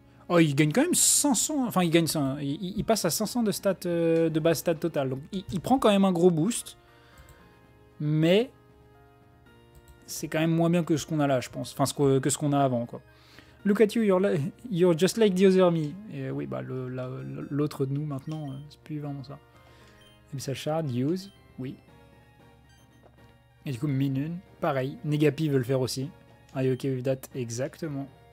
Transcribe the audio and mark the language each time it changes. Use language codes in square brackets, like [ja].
[fr] Oh, il gagne quand même 500. Enfin, il gagne ça. Il passe à 500 de stats, de base stat total. Donc, il prend quand même un gros boost. Mais c'est quand même moins bien que ce qu'on a là, je pense. Enfin, que ce qu'on a avant, quoi. [en] Look at you, you're just like the other me. [fr] Et oui, bah, l'autre de nous, maintenant, c'est plus vraiment ça. Abyssal Shard, use. Oui. Et du coup, Minun, pareil. Negapi veut le faire aussi. [en] Are you okay with that? [fr] Exactement.